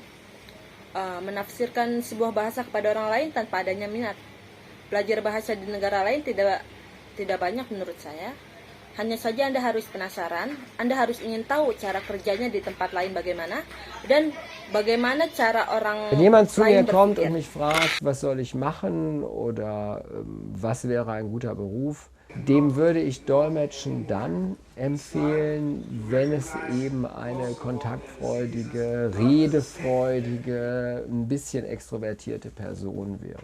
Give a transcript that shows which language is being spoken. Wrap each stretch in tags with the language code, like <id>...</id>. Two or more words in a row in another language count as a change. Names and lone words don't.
<id>Menafsirkan sebuah bahasa kepada orang lain tanpa adanya minat. Belajar bahasa di negara lain tidak banyak menurut saya. Hanya saja Anda harus penasaran, Anda harus ingin tahu cara kerjanya di tempat lain bagaimana dan bagaimana cara orang</id> <de>Wenn jemand zu mir</de> <id>lain</id> <de>kommt</de> <id>berpikir.</id> <de>und mich fragt, was soll ich machen oder was wäre ein guter Beruf, dem würde ich Dolmetschen dann empfehlen, wenn es eben eine kontaktfreudige, redefreudige, ein bisschen extrovertierte Person wäre.</de>